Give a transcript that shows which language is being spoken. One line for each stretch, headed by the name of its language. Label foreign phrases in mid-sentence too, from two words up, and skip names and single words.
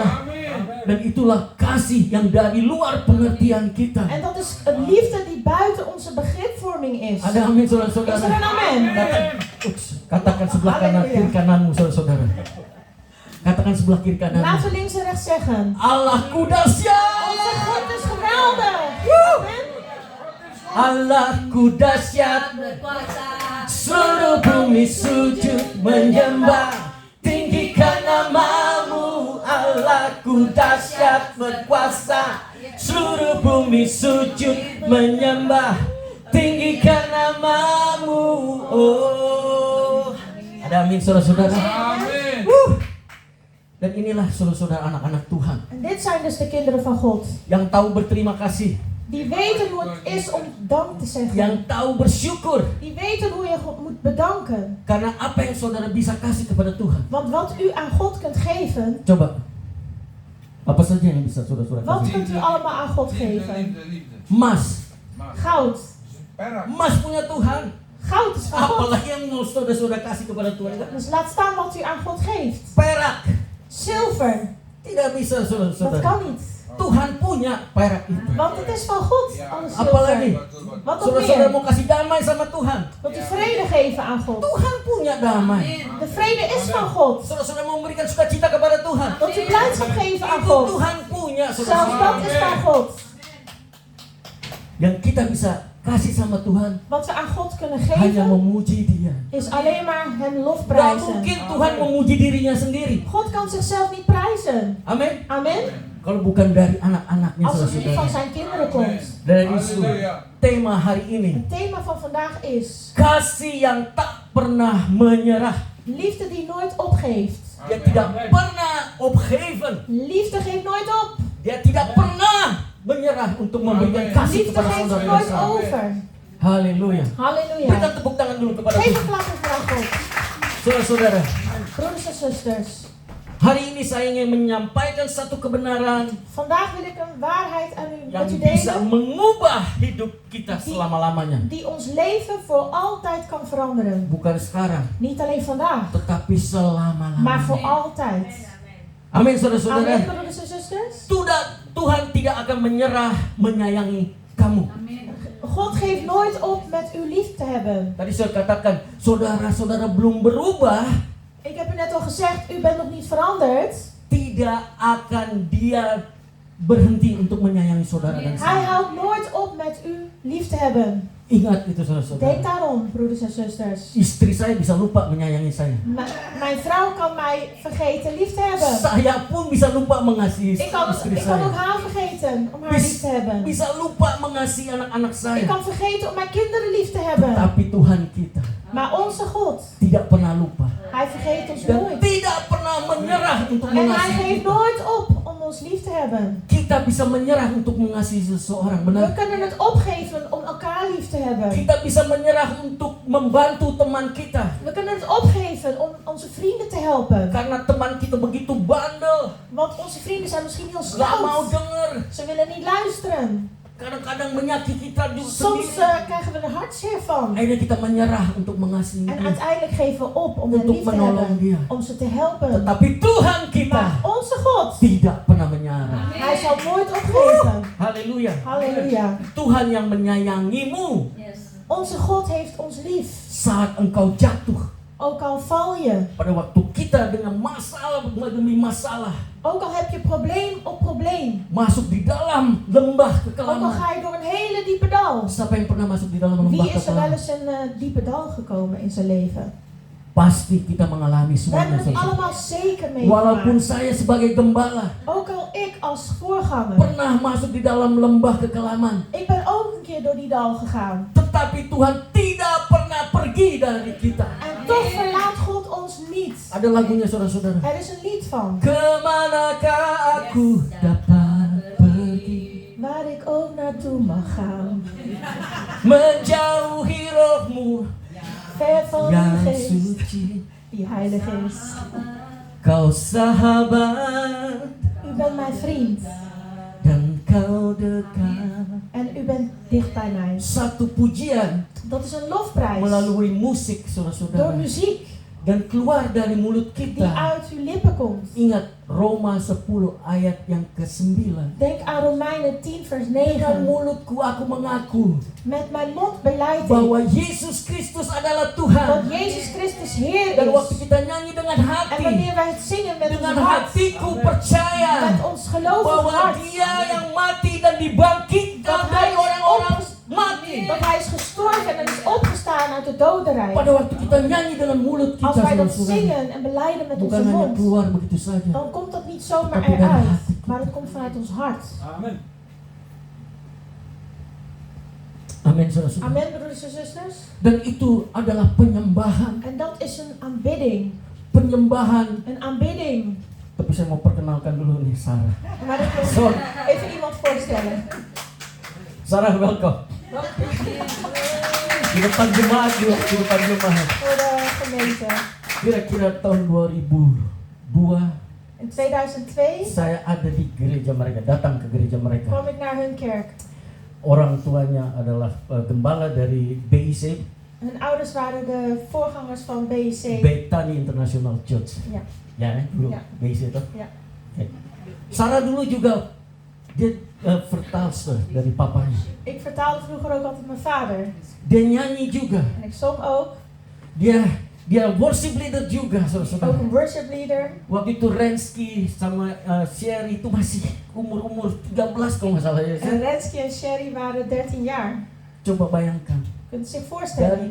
Indonesian: Dan itulah kasih yang dari luar pengertian kita.
Dutch: En dat is een liefde die buiten onze begripvorming is.
Indonesian: Ada amin
Dutch: Is er
Indonesian: saudara-saudara.
Dutch: een amen?
Indonesian: Katakan sebelah kanan Haleluya. kiri kananmu saudara-saudara. Katakan sebelah kiri kananmu.
Dutch: Laten we links en rechts zeggen.
Indonesian: Allahku dahsyat.
Dutch: Onze God is geweldig. Amen.
Indonesian: Allahku dahsyat. Seluruh bumi sujud menyembah. Tinggikan namamu. Allahku dahsyat berkuasa. Seluruh bumi sujud menyembah. Tinggikan namamu. Oh. Ada amin saudara-saudara. Dan inilah saudara-saudara anak-anak Tuhan
Dutch: En dit zijn dus de kinderen van God.
Indonesian: yang tahu berterima kasih,
Dutch: Die weten hoe het is om dank te zeggen.
Indonesian: yang tahu bersyukur
Dutch: Die weten hoe je God moet bedanken.
Indonesian: karena apa yang saudara bisa kasih kepada Tuhan.
Dutch: Want wat u aan God kunt geven,
Indonesian: Coba, apa saja yang bisa saudara-saudara
Dutch: wat
Indonesian: kasih?
Dutch: kunt u allemaal aan God geven?
Indonesian: Emas,
Dutch: Goud.
Indonesian: emas punya Tuhan.
Dutch: Goud is van God.
Indonesian: Apalagi yang mau saudara-saudara kasih kepada Tuhan?
Dutch: Dus laat staan wat u aan God geeft.
Indonesian: Perak,
Dutch: Zilver.
Indonesian: tidak bisa
Dutch: Dat
Indonesian: saudara-saudara.
Dutch: kan niet.
Indonesian: Tuhan punya perak itu.
Dutch: Want het is van God, alle
Indonesian: Apalagi
Dutch: zilver. Wat nog
Indonesian: saudara-saudara
Dutch: meer?
Indonesian: mau kasih damai sama Tuhan.
Dutch: Wilt u vrede geven aan God?
Indonesian: Tuhan punya damai.
Dutch: De vrede is van God.
Indonesian: Saudara-saudara mau memberikan sukacita kepada Tuhan.
Dutch: Wilt u blijdschap geven aan
Indonesian: Itu
Dutch: God?
Indonesian: Tuhan punya
Dutch: Zelfs
Indonesian: saudara-saudara.
Dutch: dat is van God.
Indonesian: Yang kita bisa kasih sama Tuhan
Dutch: Wat we aan God kunnen
Indonesian: hanya
Dutch: geven,
Indonesian: memuji Dia.
Dutch: is alleen maar hem
Indonesian: Gak
Dutch: lofprijzen.
Indonesian: mungkin Tuhan memuji dirinya sendiri.
Dutch: God kan zichzelf niet prijzen.
Indonesian: Amin.
Dutch: Amen.
Indonesian: Kalau bukan dari anak-anaknya
Dutch: Als het niet van
Indonesian: saudara-saudara.
Dutch: zijn kinderen komt.
Indonesian: Dari itu tema hari ini,
Dutch: Het thema van vandaag is
Indonesian: kasih yang tak pernah menyerah.
Dutch: liefde die nooit opgeeft.
Indonesian: Dia tidak pernah opgeven.
Dutch: Liefde geeft nooit op.
Indonesian: Dia tidak pernah menyerah untuk memberikan kasih
Dutch: Liefde
Indonesian: kepada
Dutch: geeft
Indonesian: saudara dan
Dutch: nooit
Indonesian: saya.
Dutch: over.
Indonesian: Haleluya.
Dutch: Halleluja.
Indonesian: Berikan tepuk tangan dulu kepada
Dutch: Geef
Indonesian: Tuhan.
Dutch: een klap voor aan God.
Indonesian: Saudara-saudara,
Dutch: Broeders en zusters.
Indonesian: hari ini saya ingin menyampaikan satu kebenaran
Dutch: Vandaag wil ik een waarheid aan u
Indonesian: yang
Dutch: met u
Indonesian: bisa
Dutch: delen.
Indonesian: mengubah hidup kita selama-lamanya.
Dutch: Die ons leven voor altijd kan veranderen.
Indonesian: Bukan sekarang,
Dutch: Niet alleen vandaag,
Indonesian: tetapi
Dutch: maar voor
Indonesian: selama-lamanya.
Dutch: altijd.
Indonesian: Amin, saudara-saudara.
Dutch: Amen, broeders en zusters.
Indonesian: Tuhan tidak akan menyerah menyayangi kamu.
Dutch: God geeft nooit op met u lief te hebben.
Indonesian: Tadi saya katakan, saudara-saudara belum berubah,
Dutch: Ik heb u net al gezegd, u bent nog niet veranderd.
Indonesian: tidak akan Dia berhenti untuk menyayangi saudara dan
Dutch: Hij
Indonesian: saya.
Dutch: houdt nooit op met u lief te hebben.
Indonesian: Ingat itu
Dutch: Denk
Indonesian: saudara-saudara.
Dutch: daarom, broeders en zusters.
Indonesian: Istri saya bisa lupa menyayangi saya.
Dutch: Mijn vrouw kan mij vergeten lief te hebben.
Indonesian: Saya pun bisa lupa mengasihi
Dutch: Ik kan
Indonesian: istri
Dutch: ook
Indonesian: saya.
Dutch: haar vergeten om haar lief te hebben.
Indonesian: Bisa lupa mengasihi anak-anak
Dutch: Ik
Indonesian: saya.
Dutch: kan vergeten om mijn kinderen lief te hebben.
Indonesian: Tapi Tuhan kita
Dutch: Maar onze God,
Indonesian: tidak pernah lupa.
Dutch: Hij vergeet ons
Indonesian: Dan
Dutch: nooit.
Indonesian: tidak pernah menyerah untuk
Dutch: En Hij
Indonesian: mengasihi
Dutch: geeft
Indonesian: kita.
Dutch: nooit op om ons lief te hebben.
Indonesian: Kita bisa menyerah untuk mengasihi seseorang,
Dutch: We
Indonesian: benar?
Dutch: kunnen het opgeven om elkaar lief te hebben.
Indonesian: Kita bisa menyerah untuk membantu teman kita.
Dutch: We kunnen het opgeven om onze vrienden te helpen.
Indonesian: Karena teman kita begitu bandel,
Dutch: Want onze vrienden zijn misschien heel
Indonesian: gak mau
Dutch: stout.
Indonesian: denger.
Dutch: Ze willen niet luisteren.
Indonesian: Kadang-kadang menyakiti kita juga
Dutch: Soms
Indonesian: sendiri.
Dutch: krijgen we er hartzeer van.
Indonesian: Akhirnya kita menyerah untuk mengasihi
Dutch: En
Indonesian: dia.
Dutch: uiteindelijk geven we op om hen
Indonesian: Untuk
Dutch: lief te
Indonesian: menolong
Dutch: hebben.
Indonesian: dia.
Dutch: Om ze te helpen.
Indonesian: Tetapi Tuhan kita
Dutch: Maar onze God,
Indonesian: tidak pernah menyerah.
Dutch: Hij zal nooit opgeven.
Indonesian: Haleluya.
Dutch: Halleluja.
Indonesian: Tuhan yang menyayangimu
Dutch: Onze God heeft ons lief.
Indonesian: saat engkau jatuh.
Dutch: Ook al val je.
Indonesian: Pada waktu kita dengan masalah demi masalah
Dutch: Ook al heb je probleem op probleem.
Indonesian: masuk di dalam lembah
Dutch: Ook al
Indonesian: kekelaman.
Dutch: ga je door een hele diepe dal.
Indonesian: Siapa yang pernah masuk di dalam lembah
Dutch: Wie is er wel
Indonesian: kekelaman?
Dutch: eens een diepe dal gekomen in zijn leven?
Indonesian: Pasti kita mengalami
Dutch: We
Indonesian: semuanya.
Dutch: hebben het
Indonesian: saudara.
Dutch: allemaal zeker
Indonesian: Walaupun
Dutch: meegemaakt.
Indonesian: saya sebagai gembala
Dutch: Ook al ik als voorganger.
Indonesian: pernah masuk di dalam lembah kekelaman,
Dutch: Ik ben ook een keer door die dal gegaan.
Indonesian: tetapi Tuhan tidak pernah pergi dari kita.
Dutch: En toch verlaat God ons niet.
Indonesian: Ada lagunya saudara-saudara.
Dutch: Er is een lied van.
Indonesian: Kemanakah aku dapat pergi,
Dutch: Waar ik ook naartoe mag gaan.
Indonesian: menjauhi rohmu
Dutch: Ver van
Indonesian: yang
Dutch: die geest
Indonesian: suci.
Dutch: die heilig is.
Indonesian: Kau sahabat
Dutch: U bent mijn vriend.
Indonesian: dan kau dekat.
Dutch: En u bent dicht bij mij.
Indonesian: Satu pujian
Dutch: Dat is een lofprijs.
Indonesian: melalui musik
Dutch: Door
Indonesian: saudara-saudara
Dutch: muziek
Indonesian: dan keluar dari mulut
Dutch: die
Indonesian: kita.
Dutch: uit uw lippen komt.
Indonesian: Ingat Roma 10 ayat yang ke-9.
Dutch: Denk aan Romeinen 10 vers
Indonesian: Dengan
Dutch: 9.
Indonesian: mulutku aku mengaku
Dutch: Met mijn mond beleid ik
Indonesian: bahwa Yesus Kristus adalah Tuhan.
Dutch: dat Jezus Christus Heer
Indonesian: Dan waktu
Dutch: is.
Indonesian: kita nyanyi dengan
Dutch: En
Indonesian: hati,
Dutch: wanneer wij het zingen met
Indonesian: dengan
Dutch: ons hart,
Indonesian: hatiku percaya
Dutch: met ons gelovig
Indonesian: bahwa
Dutch: hart,
Indonesian: Dia yang mati dan dibangkitkan
Dutch: Dat
Indonesian: dari
Dutch: Hij is
Indonesian: orang-orang
Dutch: opges-
Indonesian: mati.
Dutch: dat Hij is gestorven en is opgestaan uit de dodenrijk.
Indonesian: Pada waktu kita nyanyi dengan mulut
Dutch: Als
Indonesian: kita,
Dutch: wij dat
Indonesian: saudara-saudara,
Dutch: zingen en beleiden met
Indonesian: bukan
Dutch: onze
Indonesian: hanya
Dutch: mond,
Indonesian: keluar begitu saja.
Dutch: dan komt dat niet zomaar
Indonesian: Tapi dari
Dutch: eruit,
Indonesian: hati.
Dutch: maar het komt vanuit ons hart.
Indonesian: Amin, saudara-saudara.
Dutch: Amen, broeders en zusters.
Indonesian: Dan itu adalah penyembahan.
Dutch: En dat is een aanbidding.
Indonesian: Penyembahan.
Dutch: Een aanbidding.
Indonesian: Tapi saya mau perkenalkan dulu nih Sarah.
Dutch: Maar ik wil Sorry. even iemand voorstellen.
Indonesian: Sarah, welcome. Di depan jemaat juga, di depan jemaat.
Dutch: Voor de gemeente.
Indonesian: Kira-kira tahun 2002
Dutch: In 2002
Indonesian: saya ada di gereja mereka, datang ke gereja mereka.
Dutch: kwam ik naar hun kerk.
Indonesian: Orang tuanya adalah gembala dari BIC,
Dutch: Hun ouders waren de voorgangers van BEC. Bethany International Church. Ja.
Indonesian: Ya, dulu
Dutch: Ja.
Indonesian: BIC itu.
Dutch: Ja.
Indonesian: Oke. Sarah dulu juga dia vertaalster dari papanya.
Dutch: Ik vertaalde vroeger ook altijd mijn vader.
Indonesian: Dia nyanyi juga.
Dutch: En ik zong ook.
Indonesian: Dia
English: worship leader
Indonesian: juga,
Dutch: Ook
Indonesian: saudara-saudara.
Dutch: een
English: worship leader.
Indonesian: Waktu itu Rensky sama Sherry itu masih umur 13 kalau nggak salah ya.
Dutch: En Rensky en Sherry waren 13 jaar.
Indonesian: Coba bayangkan,
Dutch: Kunt u zich
Indonesian: dari
Dutch: voorstellen?